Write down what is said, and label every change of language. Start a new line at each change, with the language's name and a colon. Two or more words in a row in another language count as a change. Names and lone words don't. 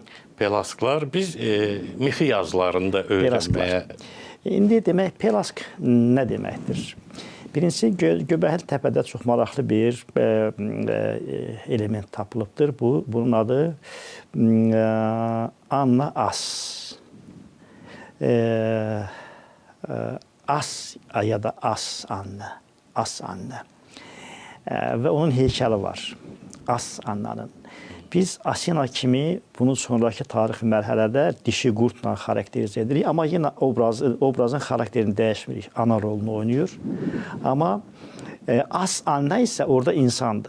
Azerbaijani: Pelasklar biz mixi yazılarında öyrənməyə... İndi demək, Pelask nə deməkdir? Birincisi, Göbəkli Təpədə çox maraqlı bir element tapılıbdır. Bunun adı Anna As. As ya da As Anna. As Anna. Və onun heykəli var. As Anna'nın. Biz Asena kimi bunu sonraki tarixi mərhələdə dişi qurdla xarakterizə edirik. Amma yenə obrazın xarakterini dəyişmirik. Ana rolunu oynayır. Amma As Anna isə orada insandır.